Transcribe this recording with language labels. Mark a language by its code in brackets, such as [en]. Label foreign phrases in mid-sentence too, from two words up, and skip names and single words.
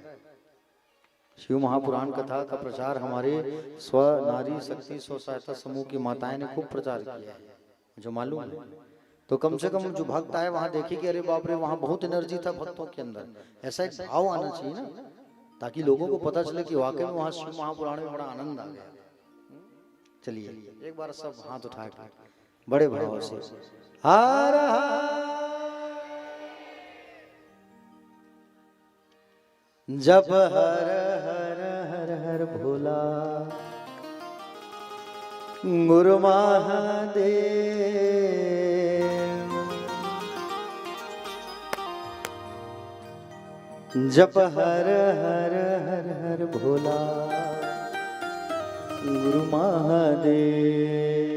[hi] शिव महापुराण कथा का प्रचार हमारे स्व नारी शक्ति स्व सहायता समूह की माताएं ने खूब प्रचार किया है, जो मालूम है। तो कम से कम जो भक्त आए वहां देखे कि अरे बाप रे वहां बहुत एनर्जी था भक्तों के अंदर, ऐसा एक भाव आना चाहिए ना, ताकि लोगों को पता चले कि वाकई में वहां शिव महापुराण में बड़ा आनंद आ गया। चलिए एक बार सब हाथ उठा के बड़े भाव से हर हर। जब हर हर हर हर भोला गुरु महादेव, जप हर हर हर हर भोला गुरु महादेव।